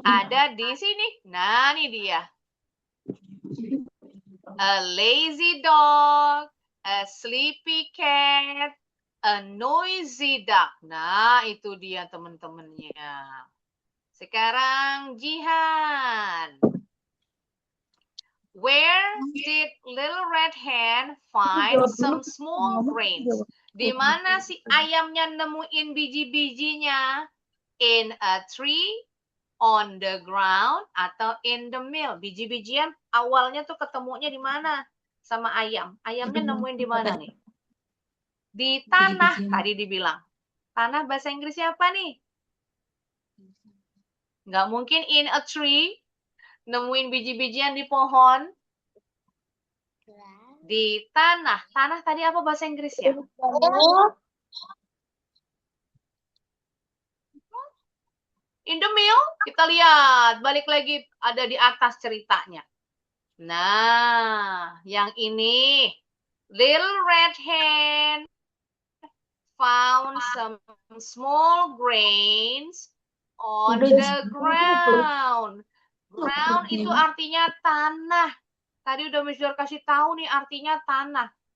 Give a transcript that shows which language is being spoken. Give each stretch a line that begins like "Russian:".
Indonesian: Ada di sini. Nah, ini dia.
English: A lazy dog, a sleepy cat, a noisy duck.
Indonesian: Nah, itu dia teman-temannya. Sekarang Jihan.
English: Where did little red hen find some small grains?
Indonesian: Di mana si ayamnya nemuin biji-bijinya?
English: In a tree, on the ground, atau in the mill?
Indonesian: Biji-bijian awalnya tuh ketemunya di mana sama ayam? Ayamnya nemuin di mana nih? Di tanah, tadi dibilang. Tanah bahasa Inggrisnya apa nih? Nggak mungkin
English: in a tree,
Indonesian: nemuin biji-bijian di pohon. Di tanah. Tanah tadi apa bahasa Inggrisnya?
English: In the mill,
Indonesian: kita lihat. Balik lagi ada di atas ceritanya. Nah, yang ini.
English: Little red hen found some small grains on the ground.
Indonesian: Ground itu artinya tanah. Tadi udah Miss Jor kasih tahu nih artinya tanah.